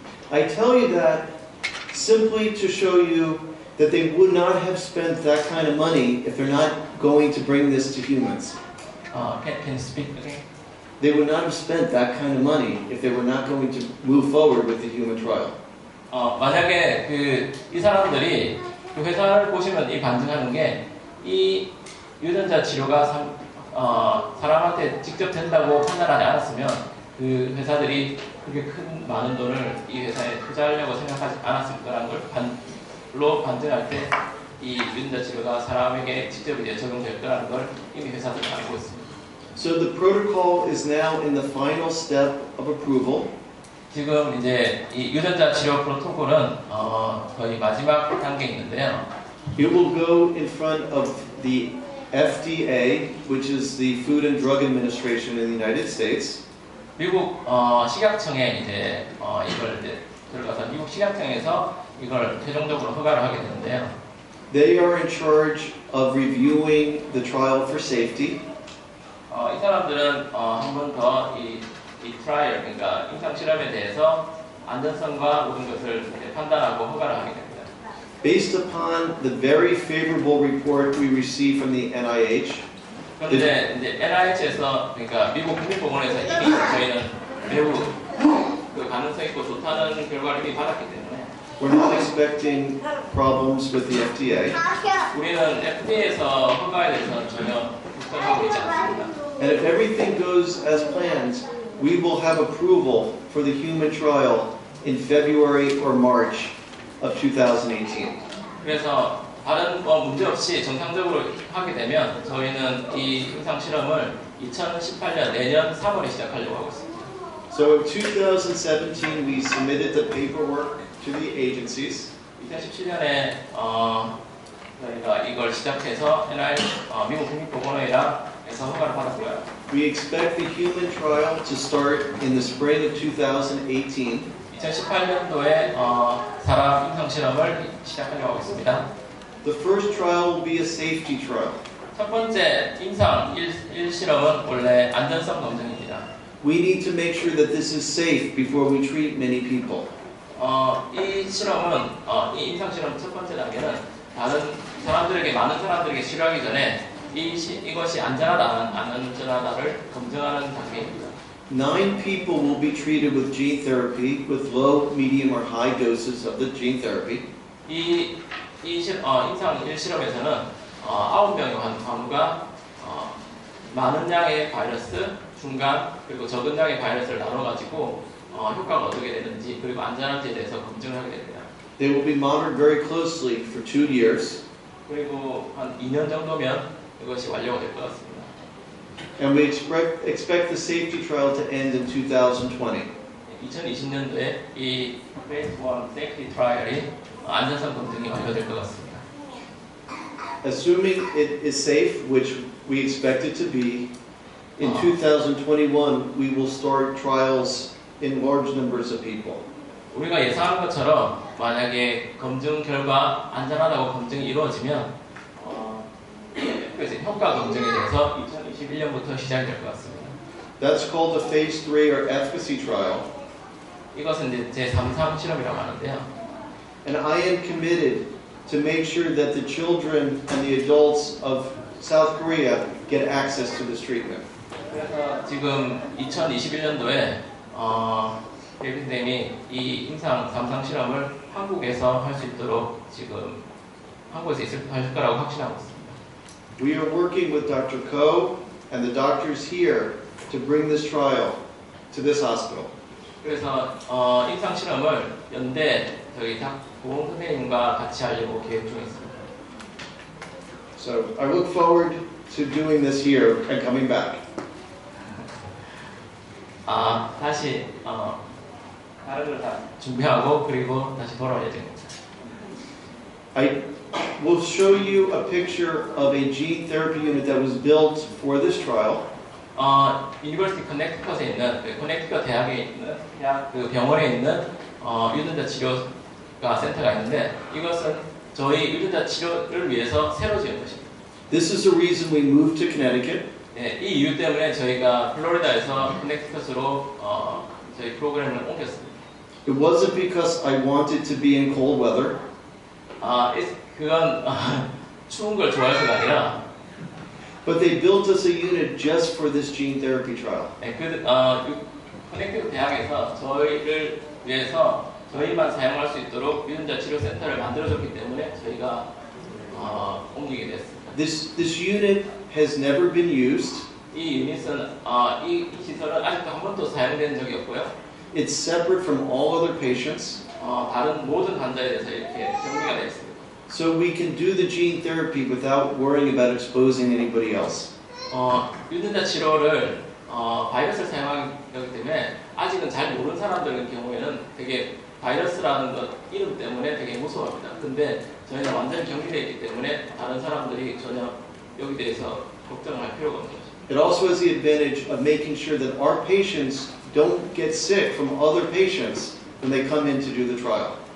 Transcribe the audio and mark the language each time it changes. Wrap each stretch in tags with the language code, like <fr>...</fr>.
<en>I tell you that simply to show you that they would not have spent that kind of money if they're not going to bring this to humans. Can you speak again? They would not have spent that kind of money if they were not going to move forward with the human trial.</en> <ko>만약에 이 사람들이 그 회사를 보시면 이 반증하는 게 이 유전자 치료가 사람한테 직접 된다고 판단하지 않았으면 그 회사들이 그렇게 큰 많은 돈을 이 회사에 투자하려고 생각하지 않았을 거라는 걸로 반증할 때 이 유전자 치료가 사람에게 직접 이제 적용될 거라는 걸 이미 회사들이 알고 있습니다.</ko> <en>So the protocol is now in the final step of approval.</en> <ko>지금 이제 이 유전자 치료 프로토콜은 거의 마지막 단계에 있는데요.</ko> <en>It will go in front of the FDA, which is the Food and Drug Administration in the United States.</en> <ko>미국 식약청에 이제 이걸 이제 들어가서 미국 식약청에서 이걸 최종적으로 허가를 하게 되는데요.</ko> <en>They are in charge of reviewing the trial for safety.</en> <ko>이 사람들은 한 번 더 이 트라이얼 그러니까 임상 실험에 대해서 안전성과 모든 것을 이제 판단하고 허가를 하게 됩니다.</ko> <en>Based upon the very favorable report we received from the NIH.</en> <ko>그런데 이제 NIH에서 그러니까 미국 국립보건에서 이미 저희는 매우 그 가능성 있고 좋다는 결과를 이미 받았기 때문에</ko> <en>We're not expecting problems with the FDA.</en> <ko>우리는 FDA에서 허가에 대해서는 전혀 걱정하고 있지 않습니다.</ko> <en>And if everything goes as planned, we will have approval for the human trial in February or March of 2018.</en> <ko>그래서 다른 문제 없이 정상적으로 하게 되면 저희는 이 임상 실험을 2018년 내년 3월에 시작하려고 하고 있습니다.</ko> <en>So in 2017, we submitted the paperwork to the agencies.</en> <ko>2017년에 저희가 이걸 시작해서 미국 국립보건의랑 해서 허가를 받았고요.</ko> <en>We expect the human trial to start in the spring of 2018.</en> <ko>2018년도에 사람 임상 실험을 시작하려고 하고 있습니다.</ko> <en>The first trial will be a safety trial.</en> <ko>첫 번째 임상 1실험은 원래 안전성 검증입니다.</ko> <en>We need to make sure that this is safe before we treat many people.</en> <ko>이 실험은 이 임상 실험 첫 번째 단계는 많은 사람들에게 치료하기 전에 이것이 안전하다 안 안전하다를 검증하는 단계입니다.</ko> <en>9 people will be treated with gene therapy with low, medium, or high doses of the gene therapy.</en> <ko>임상 1실험에서는 9명의 환우가 많은 양의 바이러스, 중간, 그리고 적은 양의 바이러스를 나눠가지고 효과가 어떻게 되는지 그리고 안전한지에 대해서 검증을 하게 됩니다.</ko> <en>They will be monitored very closely for 2 years.</en> <ko>그리고 한 2년 정도면 이것이 완료가 될 것 같습니다.</ko> <en>And we expect the safety trial to end in 2020.</en> <ko>2020년도에 이</ko> <en>Phase 1 Safety Trial</en> <ko>이 안전성 검증이 완료될 것 같습니다.</ko> <en>Assuming it is safe, which we expect it to be, in 2021 we will start trials in large numbers of people.</en> <ko>우리가 예상한 것처럼 만약에 검증 결과 안전하다고 검증이 이루어지면 그래서 효과 검증에 대해서 2021년부터 시작이 될 것 같습니다.</ko> <en>That's called the Phase 3 or efficacy trial.</en> <ko>이것은 이제 제3 실험이라고 하는데요.</ko> <en>And I am committed to make sure that the children and the adults of South Korea get access to this treatment.</en> <ko>그래서 지금 2021년도에 데이비드 선생님이 이 임상 3상 실험을 한국에서 할 수 있도록 지금 한국에서 할 거라고 확신하고 있습니다.</ko> <en>We are working with Dr. Ko and the doctors here to bring this trial to this hospital.</en> <ko>그래서 임상 실험을 연대 저희 보험 선생님과 같이 하려고 계획 중에 있습니다.</ko> <en>So I look forward to doing this here and coming back.</en> <ko>다시 다른 걸 다 준비하고 그리고 다시 돌아와야 됩니다.</ko> <en>I will show you a picture of a gene therapy unit that was built for this trial.</en> <ko>유니버시티 커넥티컷에 있는 커넥티컷 대학에 있는 대학 그 병원에 있는 유전자 치료가 센터가 있는데 이것은 저희 유전자 치료를 위해서 새로 지은 것입니다.</ko> <en>This is the reason we moved to Connecticut.</en> <ko>네, 이 이유 때문에 저희가 플로리다에서 커넥티컷으로 저희 프로그램을 옮겼습니다.</ko> <en>It wasn't because I wanted to be in cold weather.</en> <ko>그건 추운 걸 좋아해서가 아니라</ko> <en>But they built us a unit just for this gene therapy trial.</en> <ko>네, 커넥티컷 대학에서 저희를 위해서 저희만 사용할 수 있도록 유전자 치료 센터를 만들어줬기 때문에 저희가 옮기게 됐습니다.</ko> <en>This unit has never been used.</en> <ko>이 유닛은 이 시설은 아직도 한 번도 사용된 적이 없고요.</ko> <en>It's separate from all other patients.</en> <ko>다른 모든 환자에 대해서 이렇게 격리가 되어 있습니다.</ko> <en>So we can do the gene therapy without worrying about exposing anybody else.</en> <ko>유전자 치료를 바이러스를 사용하기 때문에 아직은 잘 모르는 사람들의 경우에는 되게 바이러스라는 것 이름 때문에 되게 무서워합니다. 근데 저희는 완전히 격리되어 있기 때문에 다른 사람들이 전혀 여기 대해서 걱정할 필요가 없는 것입니다.</ko> <en>It also has the advantage of making sure that our patients don't get sick from other patients when they come in to do the trial.</en>